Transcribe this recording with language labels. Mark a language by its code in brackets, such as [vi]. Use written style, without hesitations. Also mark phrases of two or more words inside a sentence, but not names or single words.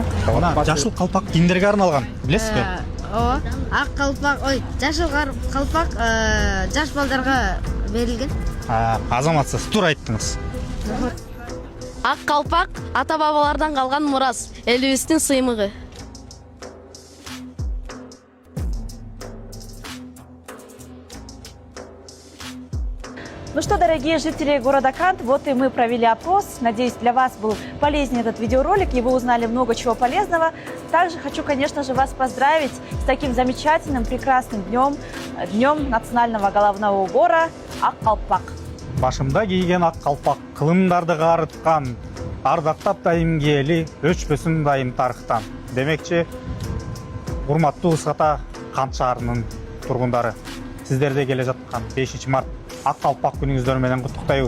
[ky] Мына жашыл калпак кимдерге арналган? Билесизби? Ооба, ак калпак, жашыл калпак жаш балдарга берилген. Азаматсыз, туура айттыңыз. Ак калпак ата бабалардан калган мурас, элибиздин сыймыгы. [ru] Ну что, дорогие жители города Кант, вот и мы провели опрос. Надеюсь, для вас был полезен этот видеоролик, и вы узнали много чего полезного. Также хочу, конечно же, вас поздравить с таким замечательным, прекрасным днем национального головного убора [ky] ак калпак. Башымда кийген ак калпак, кылымдарды карыткан, ардактап дайым киели, өчпөсүн дайым тарыхтан. Демекчи, урматтуу Ысык Ата Кант шаарынын тургундары, сиздерде келе жаткан 5 март ак калпак күнүңүздөр менен куттуктайбыз.